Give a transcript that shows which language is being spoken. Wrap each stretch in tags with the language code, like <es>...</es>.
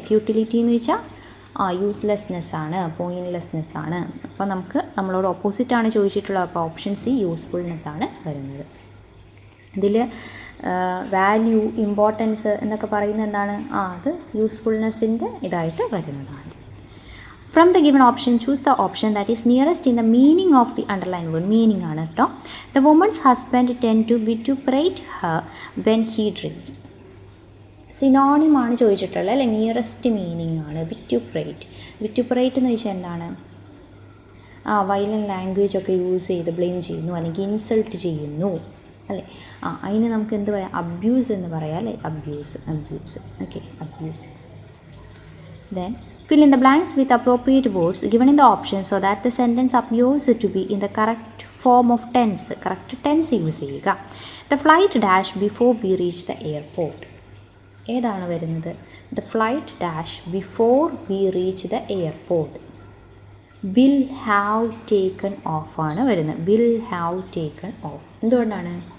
<ml>Futility എന്ന് വെച്ചാൽ യൂസ്ലെസ്നെസ് ആണ്, പോയിൻറ്റ്ലെസ്നെസ് ആണ്. അപ്പോൾ നമ്മളോട് ഓപ്പോസിറ്റ് ആണ് ചോദിച്ചിട്ടുള്ളത്. അപ്പോൾ ഓപ്ഷൻ സി യൂസ്ഫുൾനെസ് ആണ് വരുന്നത്. ഇതിൽ വാല്യൂ, ഇമ്പോർട്ടൻസ് എന്നൊക്കെ പറയുന്നത് എന്താണ്? അത് യൂസ്ഫുൾനെസ്സിൻ്റെ ഇതായിട്ട് വരുന്നതാണ്.</ml> <en>From the given option, choose the option that is nearest in the meaning of the underlined word.</en> <ml>Meaning ആണ് കേട്ടോ.</ml> <en>The woman's husband tend to vituperate her when he drinks.</en> <ml>Synonym ആണ് ചോദിച്ചിട്ടുള്ളത് അല്ലേ? നിയറസ്റ്റ് മീനിങ് ആണ് വിറ്റുപ്രേറ്റ് എന്ന് വെച്ചാൽ എന്താണ്? Violent language ഒക്കെ യൂസ് ചെയ്ത് ബ്ലെയിം ചെയ്യുന്നു അല്ലെങ്കിൽ ഇൻസൾട്ട് ചെയ്യുന്നു അല്ലേ? അതിന് നമുക്ക് എന്ത് പറയാം? അബ്യൂസ് എന്ന് പറയാം അല്ലേ? Abuse. Okay, abuse.</ml> <en>Then fill in the blanks with appropriate words given in the option so that the sentence appears to be in the correct form of tense, correct tense use</en> <ml>ചെയ്യുക.</ml> <en>The flight dash before we reach the airport.</en> <ml>ഏതാണ് വരുന്നത്?</ml> <en>The flight dash before we reach the airport. Will have taken off</en> <ml>ആണ് വരുന്നത്.</ml> <en>Will have taken off.</en> <ml>എന്തുകൊണ്ടാണ്?</ml>